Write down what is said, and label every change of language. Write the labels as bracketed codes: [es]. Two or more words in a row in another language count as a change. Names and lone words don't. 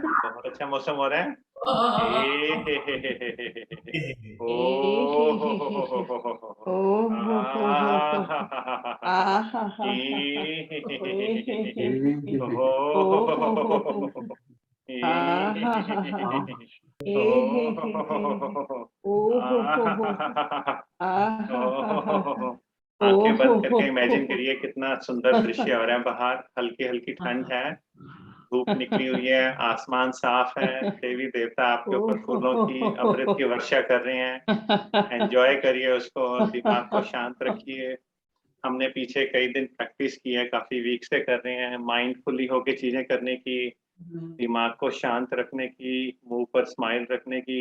[hi] बहुत अच्छा मौसम हो रहा है। ए हे हे हे हे हे हे हे हे। ओ हो हो हो हो हो हो हो हो। ई हे हे हे हे हे हे हे। ओ हो हो हो हो हो हो हो हो। ई हे हे हे हे हे हे हे। ओ हो हो हो हो हो हो। ओ हो हो हो हो। आंखें बंद करके इमेजिन करिए कितना सुंदर दृश्य हो रहा है बाहर। हल्की हल्की ठंड है, धूप निकली हुई है, आसमान साफ है, देवी देवता आपके ऊपर फूलों की अमृत की वर्षा कर रहे हैं। एंजॉय करिए उसको और दिमाग को शांत रखिए। हमने पीछे कई दिन प्रैक्टिस की है, काफी वीक से कर रहे हैं, माइंडफुली होके चीजें करने की, दिमाग को शांत रखने की, मुंह पर स्माइल रखने की।